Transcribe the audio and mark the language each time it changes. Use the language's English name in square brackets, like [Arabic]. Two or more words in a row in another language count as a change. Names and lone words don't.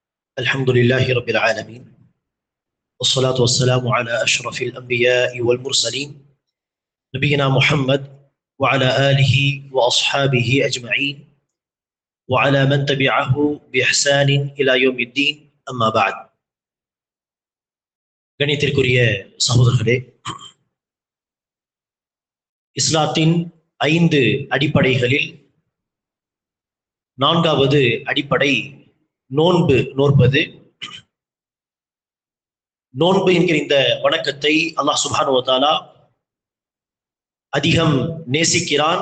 [Arabic] الحمد لله رب العالمين والصلاة والسلام على أشرف الأنبياء والمرسلين نبينا محمد وعلى آله وأصحابه أجمعين وعلى من تبعه بإحسان إلى يوم الدين أما بعد [Tamil] கணித்திற்குரிய சகோதரர்களே, இஸ்லாத்தின் 5 அடிப்படைகளில் 4வது அடிப்படை நோன்பு நோற்பது. நோன்பு என்கிற இந்த வணக்கத்தை [Arabic] الله سبحانه وتعالى [Tamil] அதிகம் நேசிக்கிறான்.